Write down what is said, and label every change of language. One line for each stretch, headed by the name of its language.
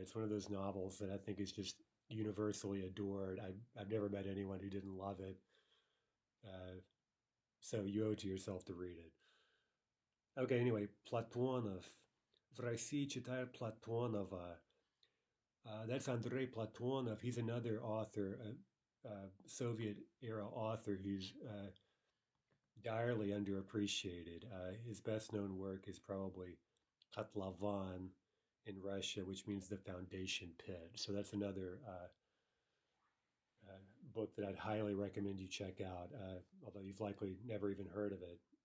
English: It's one of those novels that I think is just universally adored. I've never met anyone who didn't love it. So you owe it to yourself to read it. Okay, anyway, Platonov.
Russian: В России читают Platonova.
English: That's Andrei Platonov. He's another author, Soviet-era author who's direly underappreciated. His best-known work is probably Kotlovan in Russia, which means the foundation pit. So that's another book that I'd highly recommend you check out, although you've likely never even heard of it.